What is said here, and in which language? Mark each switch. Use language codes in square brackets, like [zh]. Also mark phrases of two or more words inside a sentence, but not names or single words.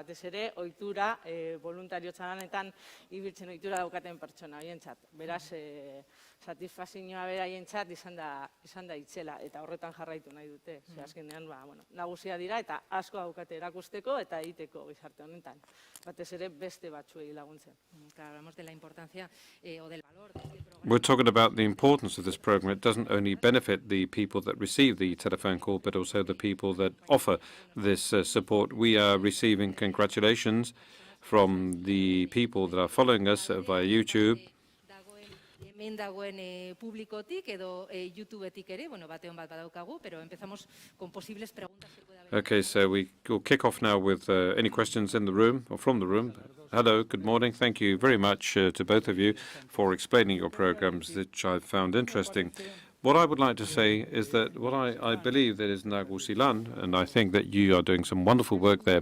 [eu] Batez ere, ohitura, boluntariotza lanetan ibiltzen ohitura daukaten pertsona horientzat. Beraz, satisfazioa beraientzat izan da itzela, eta horretan jarraitu nahi dute. Azkenean, nagusia dira eta asko daukate erakusteko eta egiteko gizarte honetan. Batez ere, beste batzuei laguntzen. [es] Hablamos de la importancia o del valor. [en] We're talking about the importance of this program. It doesn't only benefit the people that receive the telephone call, but also the people that offer this support. We are receiving congratulations from the people that are following us via YouTube. [eu] Hemen dagoen publikotik edo YouTubetik ere, batean bat badaukagu, [es] pero empezamos con posibles preguntas. [en] Okay, so we will kick off now with any questions in the room or from the room. Hello, good morning. Thank you very much to both of you for explaining your programs, which I found interesting. What I would like to say is that what I believe that is Nagusilan, and I think that you are doing some wonderful work there.